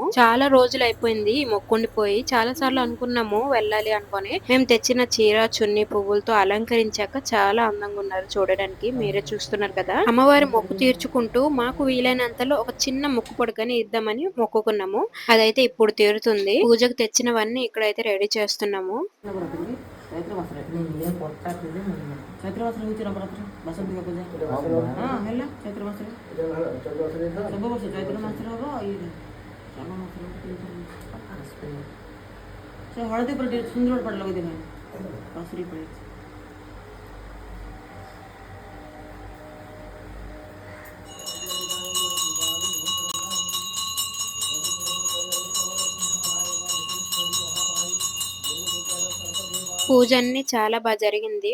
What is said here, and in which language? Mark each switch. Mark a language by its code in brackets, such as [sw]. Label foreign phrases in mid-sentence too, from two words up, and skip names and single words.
[te] చాలా రోజులు అయిపోయింది ఈ మొక్కుండిపోయి. చాలా సార్లు అనుకున్నాము వెళ్ళాలి అనుకొని. మేము తెచ్చిన చీర చున్ని పువ్వులతో అలంకరించాక చాలా అందంగా ఉన్నారు చూడడానికి. మీరే చూస్తున్నారు కదా. అమ్మవారి మొక్కు తీర్చుకుంటూ మాకు వీలైనంతలో ఒక చిన్న ముక్కు పొడకని ఇద్దామని మొక్కుకున్నాము. అదైతే ఇప్పుడు తీరుతుంది. పూజకు తెచ్చినవన్నీ ఇక్కడైతే రెడీ చేస్తున్నాము. [mr] हळदी पडली सुंदर पडलं कधी नाही पासरी पडली. [te] పూజ అన్ని చాలా బాగా జరిగింది.